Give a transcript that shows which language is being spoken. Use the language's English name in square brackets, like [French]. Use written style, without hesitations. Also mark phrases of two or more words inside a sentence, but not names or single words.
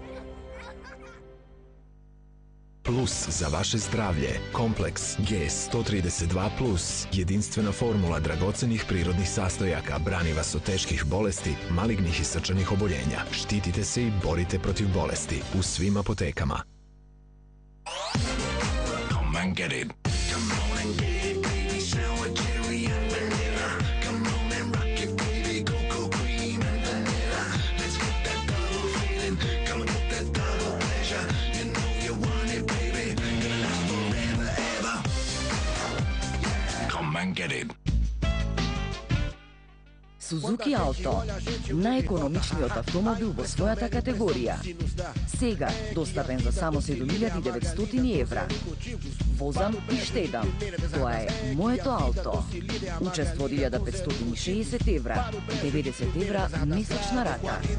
[Macedonian] Плюс за ваше здравје. Комплекс G132 Плюс. [Serbian] Единствена формула драгоцених природних састојака брани вас од тешких болести, малигних и срчаних оболјења. Штитите се и борите против болести у свим апотекама. [English] Come and get it. Come on and get it, baby. Sour cherry and vanilla. Come on and rock it, baby. Cocoa cream and vanilla. Let's get that double feeling. Come and get that double pleasure. You know you want it, baby. Gonna last forever, ever. Come and get it. [Macedonian] Suzuki Alto, најекономичниот автомобил во својата категорија. Сега достапен за само 7.900 евра. Возам и штедам. Тоа е моето ауто. Учество од 1.560 евра, 90 евра месечна рата.